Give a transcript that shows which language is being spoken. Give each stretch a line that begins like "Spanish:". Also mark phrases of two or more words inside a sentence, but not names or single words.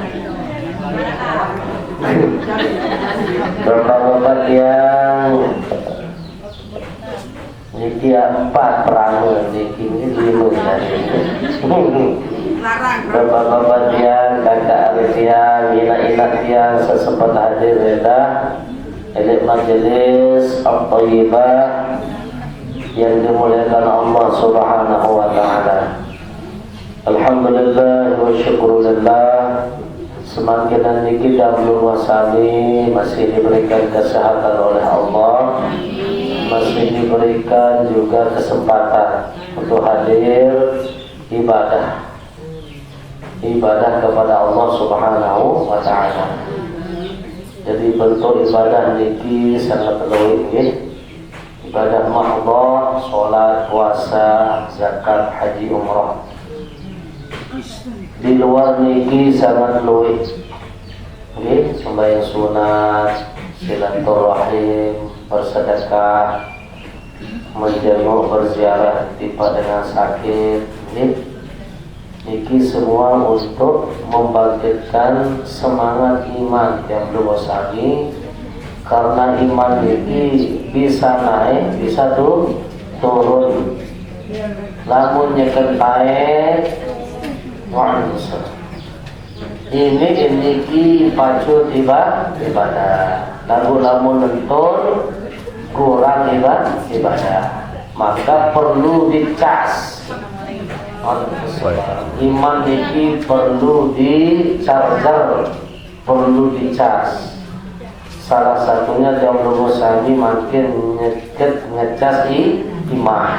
Indonesian: Bapak-bapak yang niki 4 perahu, niki ini 5 tadi. Bapak-bapak yang kakak arif yang inak-inak yang sesempat hadir reda elit majelis At-Thayyibah yang dimuliakan Allah
Arabic: سبحانه وتعالى. الحمد لله والشكر لله.
Indonesian: Semakin niki dahulu wasani masih diberikan kesehatan oleh Allah, masih diberikan juga kesempatan untuk hadir ibadah kepada Allah
Arabic: سبحانه وتعالى.
Indonesian: Jadi bentuk ibadah niki sangat luwih, ibadah mahdhah, salat, puasa, zakat, haji, umrah. Di luar niki sangat luwih, sembahyang sunat, silaturahim, bersedekah, menjenguk, berziarah tiba dengan sakit. Niki semua untuk membangkitkan semangat iman yang belum wasani, karena iman niki bisa naik, bisa turun.
Sasak: Lamun nyekel naik,
Indonesian: ini pacu ibadah. Lamun lentur kurang ibadah, maka perlu dicas. Iman ini perlu dicharger, perlu dicas. Salah satunya jauh sami makin ngecas iman.